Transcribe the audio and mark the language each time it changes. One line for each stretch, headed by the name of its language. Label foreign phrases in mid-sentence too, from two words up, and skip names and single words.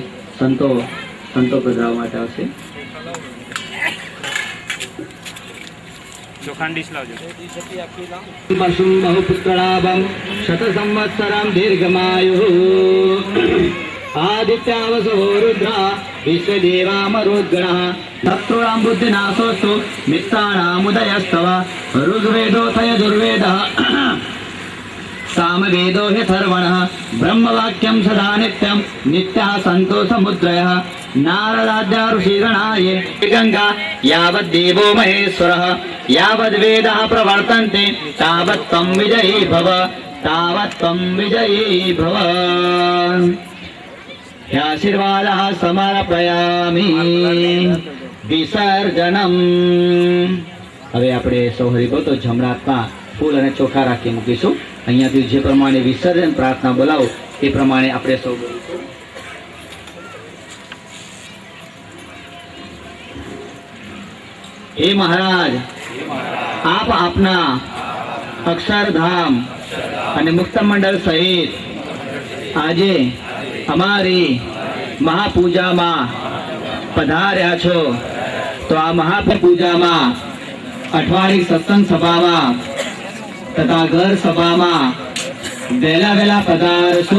Gujarati: સંતો પધરાવવા માટે આવશે.
Sanskrit: बहुपुत्रलाभम शत संवत्सरम दीर्घमायुः आदित्यावसो रुद्रा विश्वदेवामरुद्गणः शत्रुणां बुद्धिनाशोस्तु मित्राणामुदयस्तव ऋग्वेदोथय दुर्वेदः सामवेदो ह्यथर्वणः ब्रह्मवाक्यं सदा नित्यं नित्यः सन्तो समुद्रयः नारदाद्या ऋषिगणाये गंगा यावद्देवो महेश्वरः यावद्वेदाः प्रवर्तन्ते तावत्त्वं विजयी भव तावत्त्वं विजयी भव. ह्याशीर्वादः समर्पयामि विसर्जनम्.
Gujarati: હવે આપણે સૌ હરિભક્તો જમણામાં ફૂલ અને ચોખા રાખી મૂકીશું. અહીંયાથી જે પ્રમાણે વિસર્જન પ્રાર્થના બોલાવો એ પ્રમાણે આપણે સૌ બોલીશું. હે મહારાજ, આપ આપના અક્ષરધામ અને મુક્ત મંડળ સહિત આજે અમારી મહાપૂજામાં પધાર્યા છો, તો આ મહાપૂજામાં અઠવાડિક સત્સંગ સભામાં તથા ઘર સભામાં વહેલા પધારશો.